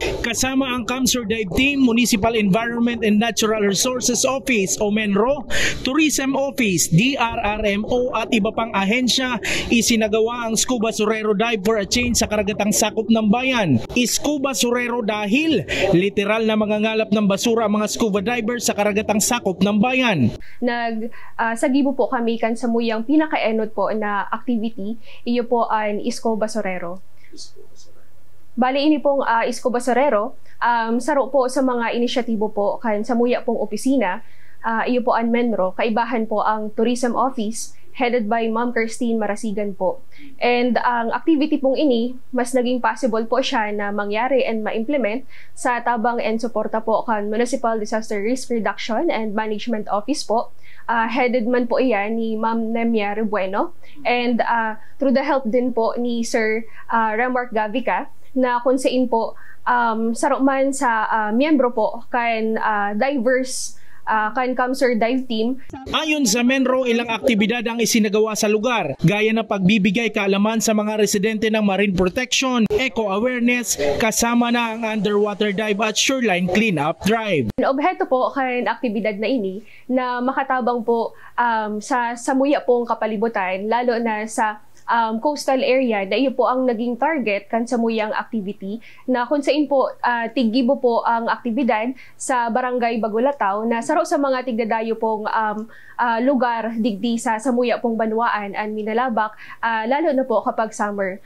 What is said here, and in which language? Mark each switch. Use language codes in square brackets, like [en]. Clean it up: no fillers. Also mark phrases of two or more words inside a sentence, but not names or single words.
[tl] kasama ang CAMSUR Dive Team, Municipal Environment and Natural Resources Office o MENRO, Tourism Office, DRRMO at iba pang ahensya, isinagawa ang Scuba Surero Dive for a Change sa karagatang sakop ng bayan. Scuba Surero dahil literal na mangangalap ng basura ang mga scuba divers sa karagatang sakop ng bayan. [bik] Sagibo po kami kan sa muyang pinaka-enod po na activity, iyo po ang Scuba Surero. Bali ini pong Scuba Surero, saro po sa mga inisyatibo po kan sa muya pong opisina, iyo po ang MENRO, kaibahan po ang Tourism Office, [en] headed by Ma'am Christine Marasigan po. [bik] And ang activity pong ini, mas naging possible po siya na mangyari and ma-implement sa tabang and suporta po kan Municipal Disaster Risk Reduction and Management Office po. Headed man po iyan ni Ma'am Nemia Rebueno, [en] and through the help [bik] din po ni Sir Remark Gavica, na kung saan po saro man sa miyembro po kan diverse kan CAMSUR Dive Team. [tl] Ayon sa MENRO, ilang aktibidad ang isinagawa sa lugar, gaya ng pagbibigay kaalaman sa mga residente ng [en] marine protection, [tl] eco-awareness, kasama na ang [en] underwater dive [tl] at [en] shoreline cleanup drive. [bik] Objeto po kan aktibidad na ini na makatabang po sa samuya pong kapalibutan, lalo na sa [en] coastal area [bik] na iyo po ang naging target kan sa muyang activity, na kung saan po tigibo po ang aktibidad sa Barangay Bagulataw na saro sa mga tigdadayo pong lugar digdi sa samuya pong Banwaan and Minalabak, lalo na po kapag summer.